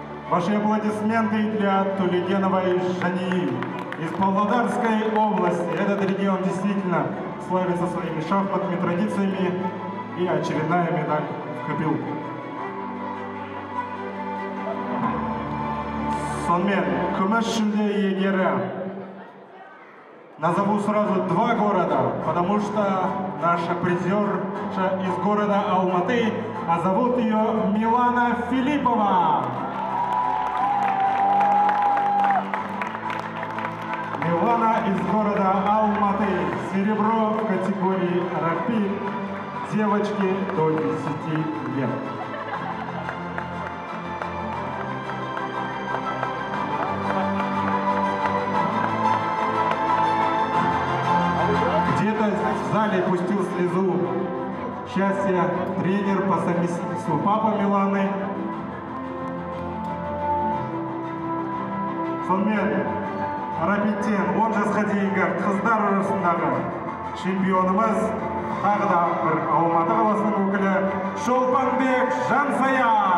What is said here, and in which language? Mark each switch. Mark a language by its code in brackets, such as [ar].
[ru] Ваши аплодисменты для Тулегеновой Жании из Павлодарской области. Этот регион действительно славится своими шахматными традициями, и очередная медаль в копилку. [kk] Сонымен, күміс жүлде иегері. [ru] Назову сразу 2 города, потому что наша призерша из города Алматы, а зовут ее Милана Филиппова. Милана из города Алматы. Серебро в категории рапид. Девочки до 10 лет. Где-то в зале пустил слезу счастья тренер по совместительству папа Миланы. [kk] Сонымен, рапидтен 10 жасқа дейінгі қыздар арасындағы чемпионымыз тағы да бір Алматы қаласының өкілі Шолпанбек Жансая.